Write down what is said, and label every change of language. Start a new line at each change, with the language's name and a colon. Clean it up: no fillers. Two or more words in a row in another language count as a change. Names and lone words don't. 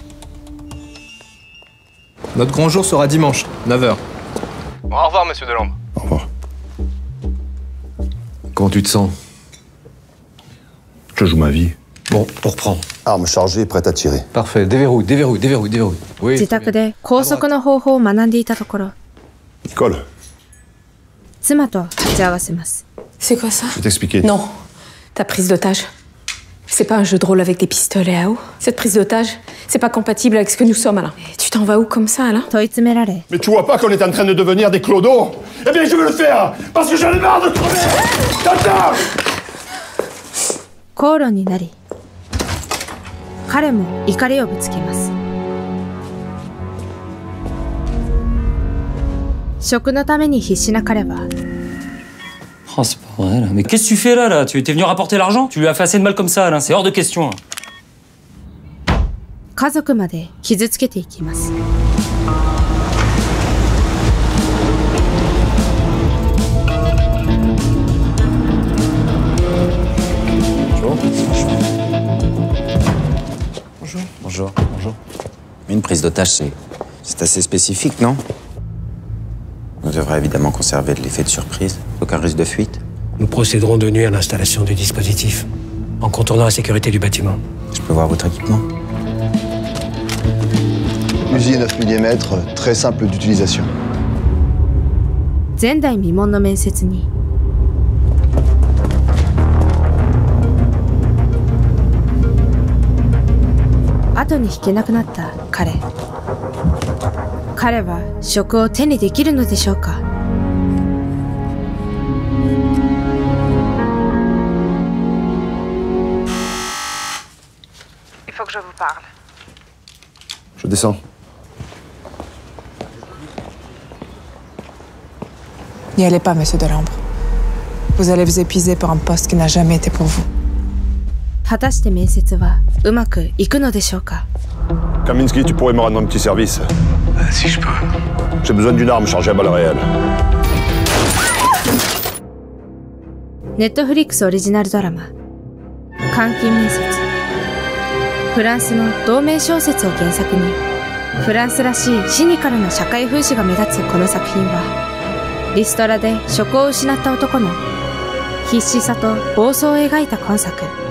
French: Notre grand jour sera dimanche, 9h. Au revoir, monsieur Delambre. Au revoir. Comment tu te sens? Je joue ma vie. Bon, on reprend. Arme chargée, prête à tirer. Parfait. Déverrouille, déverrouille, déverrouille, déverrouille. Oui.
Japanese: 自宅で拘束の方法を学んでいたところ、 Nicole, 妻と鉢合わせます。
French: C'est quoi ça? je vais t'expliquer. Non. Ta prise d'otage. C'est pas un jeu de rôle avec des pistolets à eau. Cette prise d'otage, c'est pas compatible avec ce que nous sommes, Alain. Et tu t'en vas où comme ça, Alain?
Japanese: 問い詰められ、
French: Mais tu vois pas qu'on est en train de devenir des clodos? Eh bien, je veux le faire! Parce que j'en ai marre de crever! T'entends?
Japanese: 口論になり、彼も怒りをぶつけます。食のために必死な彼は、
French: Oh, c'est pas vrai, là. Mais qu'est-ce que tu fais là? Tu étais venu rapporter l'argent? Tu lui as fait assez de mal comme ça, Alain. C'est hors de question.
Japanese: 家族まで傷つけていきます。
French: Bonjour. Bonjour. Une prise d'otage, c'est assez spécifique, non? On devrait évidemment conserver de l'effet de surprise. Aucun risque de fuite. Nous procéderons de nuit à l'installation du dispositif, en contournant la sécurité du bâtiment. Je peux voir votre équipement? Fusil 9 mm, très simple d'utilisation.
Japanese: 前代未聞の面接に、 後に引けなくなった彼。彼は職を手にできるのでしょうか。
French: Il faut que je vous parle. Je descends. N'y allez pas, monsieur Delambre. Vous allez vous épuiser pour un poste qui n'a jamais été pour vous.
Japanese: 果たして面接はうまくいくのでしょうか。
French: Kaminsky, tu pourrais me rendre un petit service? Si je peux. J'ai besoin d'une arme chargée à balles réelles.
Japanese: ネットフリックスオリジナルドラマ「監禁面接」。フランスの同名小説を原作に、フランスらしいシニカルな社会風刺が目立つこの作品は、リストラで職を失った男の必死さと暴走を描いた今作。